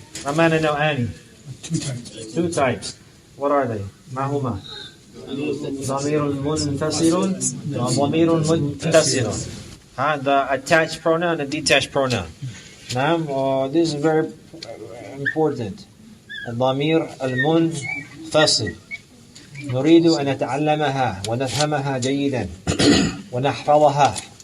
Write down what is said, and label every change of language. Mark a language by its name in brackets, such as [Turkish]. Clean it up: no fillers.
[Arabic] ما معنى نوعان؟ [English] Two types. What are they? [Arabic] ما هما؟ ضمير منفصل وضمير متصل. [English] The attached pronoun and detached pronoun. نعم. This is very important. [Arabic] الضمير المنفصل نريد أن نتعلمها ونفهمها جيدا ونحفظها.